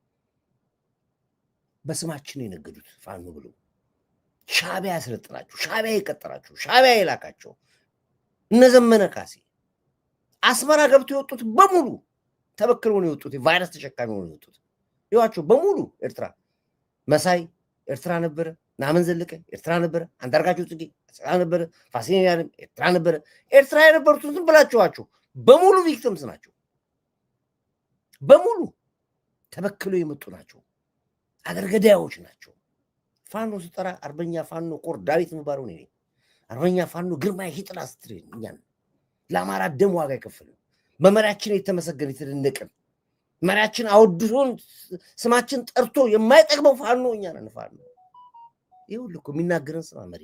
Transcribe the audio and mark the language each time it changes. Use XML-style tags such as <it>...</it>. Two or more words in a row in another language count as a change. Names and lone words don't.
<am>በስማችን የነገዱት ፋኖ ብሎ ሻዕቢያ ያስለጥናችሁ፣ ሻዕቢያ የቀጠራችሁ፣ ሻዕቢያ የላካቸው እነ ዘመነ ካሴ አስመራ ገብተው የወጡት በሙሉ ተበክለው ነው የወጡት። ቫይረስ ተሸካሚ ነው የወጡት። ይዋቸው በሙሉ ኤርትራ መሳይ ኤርትራ ነበረ፣ ናመን ዘለቀ ኤርትራ ነበረ፣ አንዳርጋቸው ጽጌ ኤርትራ ነበረ፣ ፋሲል ያለም ኤርትራ ነበረ። ኤርትራ የነበሩትን ዝም ብላችኋቸው በሙሉ ቪክቲምስ ናቸው። በሙሉ ተበክለው የመጡ ናቸው። አገር ገዳዮች ናቸው። ፋኖ ሲጠራ አርበኛ ፋኖ ኮር ዳዊት ምባረው ነው። አርበኛ ፋኖ ግርማ ሂጥላ ስትሬን እኛን ለአማራ ደም ዋጋ የከፈልን በመሪያችን የተመሰገነ የተደነቀን መሪያችን አውድሶን ስማችን ጠርቶ የማይጠቅመው ፋኖ እኛ ነን። ፋኖ ይሁን እኮ የሚናገረን ስማ መሪ</am>